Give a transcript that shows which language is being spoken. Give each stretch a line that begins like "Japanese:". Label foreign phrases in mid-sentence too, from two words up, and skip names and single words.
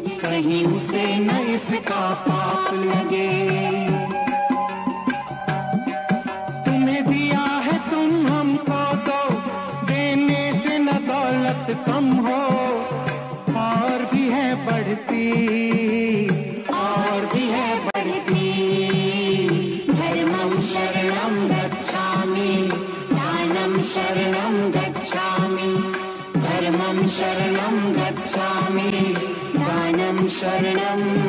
Hindi: कहीं उसे न इसका पाप लगे तुम्हें दिया है तुम हमको दो देने से न दौलत कम हो और भी है बढ़ती
Pali: धर्मं शरणं गच्छामि दानं शरणं गच्छामि धर्मं शरणं गच्छामि दानं शरणं